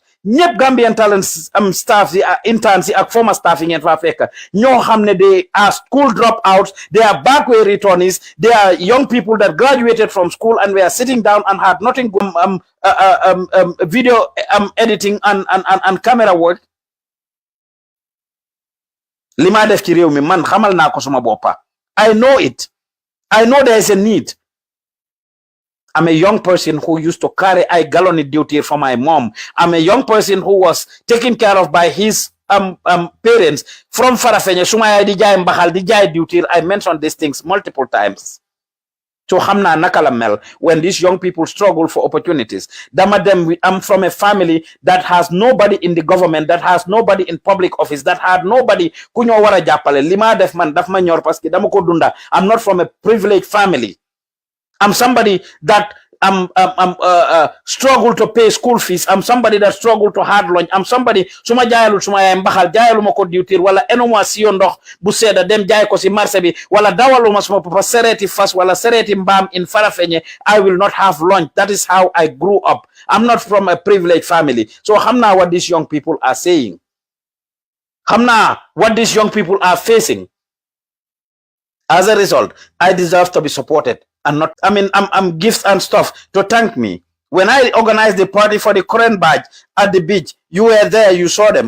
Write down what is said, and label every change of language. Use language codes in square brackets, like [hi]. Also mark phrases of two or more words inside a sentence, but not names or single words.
[en] Nyep Gambian talents staff, interns, former staffing in Africa. No hamne, they are school dropouts, they are backway returnees, they are young people that graduated from school and were sitting down and had nothing video editing and camera work. [wo] Lima def ci réew mi man xamal naa ko suma boppa. [en] I know it. I know there is a need. I'm a young person who used to carry a gallon duty for my mom. I'm a young person who was taken care of by his parents from Farafenye. [wo] Sumaya di jaay mbaxal di jaay duty. [en] I mentioned these things multiple times. So [wo] hamna nakala mel [en] when these young people struggle for opportunities. I'm from a family that has nobody in the government, that has nobody in public office, that had nobody [wo] kunyo wara japale. Lima def man daf ma ñor [fr] parce que [wo] dama ko dunda. [en] I'm not from a privileged family. I'm somebody that struggle to pay school fees. I'm somebody that struggle to hard lunch. I'm somebody suma jaayalu suma yaay mbaxal jaayalu ma ko diwtir wala enuma siyo ndox bu seeda dem jaay ko si marché bi wala dawalu ma suma papa sereti fas wala sereti mbam in Farafenye. I will not have lunch. That is how I grew up. I'm not from a privileged family. So hamna what these young people are saying. Hamna what these young people are facing. As a result, I deserve to be supported. And not, I'm gifts and stuff to thank me. When I organized the party for the current badge at the beach, You were there, you saw them.